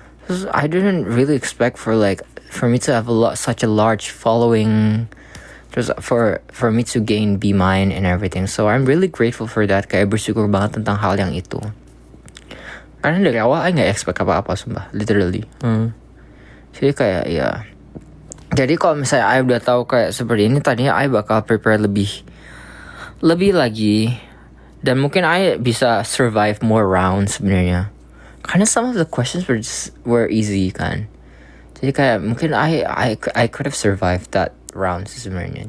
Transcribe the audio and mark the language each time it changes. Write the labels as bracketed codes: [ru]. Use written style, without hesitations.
[id] Terus [en] I didn't really expect for me to have such a large following. [id] Terus [en] for me to gain B- and everything. So I'm really grateful for that. [id] Kayak bersyukur banget tentang hal yang itu. Karena dari awal I nggak expect apa-apa sumpah, literally. Jadi kayak ya. Jadi kalau misalnya I udah tahu kayak seperti ini, tadinya I bakal prepare lebih lagi, dan mungkin I bisa [en] survive more rounds [id] sebenarnya. Karena [en] some of the questions were easy [id] kan. Jadi kayak mungkin [en] I could have survived that round [id] sebenarnya.